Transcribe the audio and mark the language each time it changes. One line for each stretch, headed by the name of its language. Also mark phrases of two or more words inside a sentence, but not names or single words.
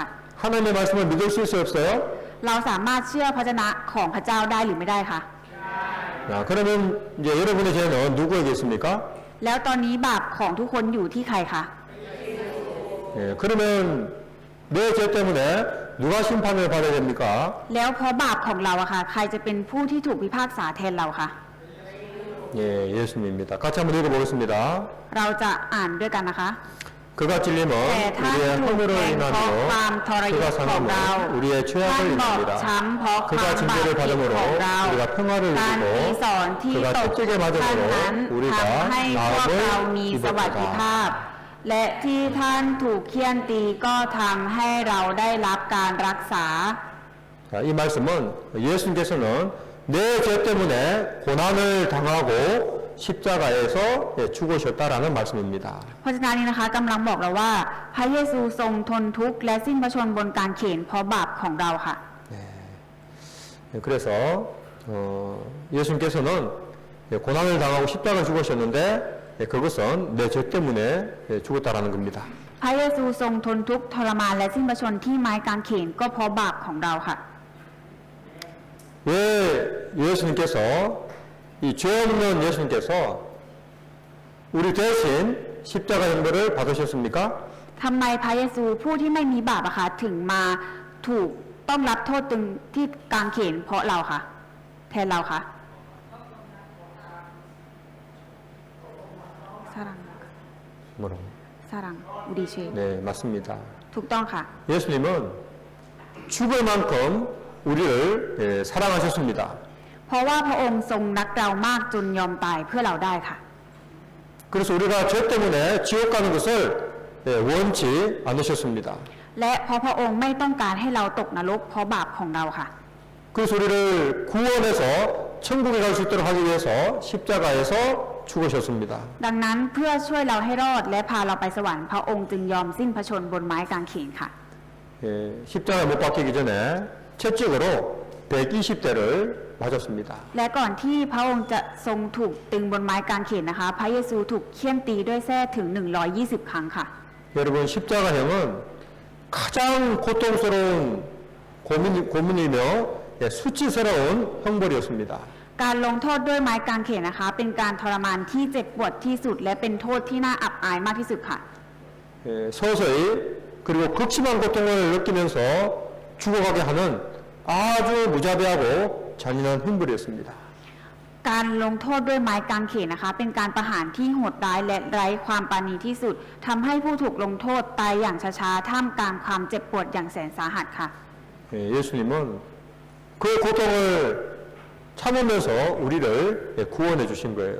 Korean: 하나님의 말씀을 믿을 수 있어요, 없어요?
Thai: เราสามารถเชื่อพระเจนาของพระเจ้าได้หรือไม่ได้คะ
Korean: 자, 그러면 이제 여러분의 죄는 누구에게 있습니까?
Thai: แล้วตอนนี้บาปของทุกคนอยู่ที่ใครคะ
Korean: 예, 그러면 내 죄 때문에 누가 심판을 받아야 됩니까?
Thai: แล้วเพราะบาปของเราอะค่ะใครจะเป็นผู้ที่ถูกพิพากษาแทนเราคะ
Korean: 예, 예수님입니다. 같이 한번 읽어보겠습니다.
Thai: เราจะอ่านด้วยกันนะคะ
Korean: 그가 찔림은
Thai: แต่ท่าน
Korean: 우리의
Thai: ถูก
Korean: 허물을
Thai: แทงเพราะความ
Korean: 인하며
Thai: ทรย
Korean: 그가
Thai: ศของเรา
Korean: 상함은 우리의
Thai: ท่าน
Korean: 죄악을
Thai: บอบ
Korean: 인합니다.
Thai: ช้ำเพราะความ
Korean: 그가
Thai: บาป
Korean: 징계를
Thai: ผิด
Korean: 받음으로
Thai: ของเรา
Korean: 우리가 평화를
Thai: การ
Korean: 누리고
Thai: ที่สอนที่
Korean: 그가
Thai: ตก
Korean: 채찍에
Thai: ท่านนั้น
Korean: 맞음으로 우리가
Thai: ทำให้พวกเรามีสวัสดิ
Korean: 나음을
Thai: ภาพ และที่ท่านถูกเฆี่ยนตีก็ทำให้เราได้รับการรักษา
Korean: 자, 이 말씀은 예수님께서는 내 죄 때문에 고난을 당하고 십자가에서 죽으셨다라는 말씀입니다.
Thai: เพราะฉะนั้นนี้นะคะกำลังบอกเราว่า พระเยซูทรงทนทุกข์และสิ้นพระชนม์บนกางเขนเพราะบาปของเราค่ะ
Korean: 그래서 예수님께서는 고난을 당하고 십자가를 죽으셨는데 그것은 내 죄 때문에 죽었다라는 겁니다.
Thai: พระเยซูทรงทนทุกข์ทรมานและสิ้นพระชนม์ที่ไม้กางเขนก็เพราะบาปของเราค่ะ
Korean: 왜 예수님께서 이 죄 없는 예수님께서 우리 대신 십자가 형벌을 받으셨습니까?
Thai: ทำไมพระเยซูผู้ที่ไม่มีบาปอะคะถึงมาถูกต้องรับโทษตึงที่กางเขนเพราะเราค่ะแทนเราค่ะสรัง
Korean: 뭐라고? สรังอุดิเช 네, 맞습니다.
Thai: ถูกต้องค่ะ
Korean: 예수님은 죽을 만큼 우리를 사랑하셨습니다.
Thai: เพราะว่าพระองค์ทรงรักเรามากจนยอมตายเพื่อเราได้ค่ะ
Korean: 그래서 우리가 죄 때문에 지옥 가는 것을 원치 않으셨습니다.
Thai: และเพราะพระองค์ไม่ต้องการให้เราตกนรกเพราะบาปของเราค่ะ
Korean: 그래서 우리를 구원해서 천국에 갈 수 있도록 하기 위해서 십자가에서 죽으셨습니다.
Thai: ดังนั้นเพื่อช่วยเราให้รอดและพาเราไปสวรรค์พระองค์จึงยอมสิ้นพระชนม์บนไม้กางเขนค่ะ
Korean: 십자가에 못 박히기 전에 채찍으로 120대를 맞았습니다.
Thai: และก่อนที่พระองค์จะทรงถูกตึงบนไม้กางเขนนะคะ พระเยซูถูกเฆี่ยนตีด้วยแส้ถึง120 ครั้งค่ะ
Korean: 여러분 십자가형은 가장 고통스러운 고문이며 수치스러운 형벌이었습니다.
Thai: การลงโทษด้วยไม้กางเขนนะคะ เป็นการทรมานที่เจ็บปวดที่สุด และเป็นโทษที่น่าอับอายมากที่สุดค่ะ
Korean: 서서히 그리고 극심한 고통을 느끼면서 죽어가게 하는 아주 무자비하고 잔인한 형벌이었습니다.
Thai: การลงโทษด้วยไม้กางเขนนะคะ เป็นการประหารที่โหดร้ายและไร้ความปราณีที่สุดทำให้ผู้ถูกลงโทษตายอย่างช้าๆท่ามกลางความเจ็บปวดอย่างแสนสาหัสค่ะ
Korean: 예수님은 그 고통을 참으면서 우리를 구원해 주신 거예요.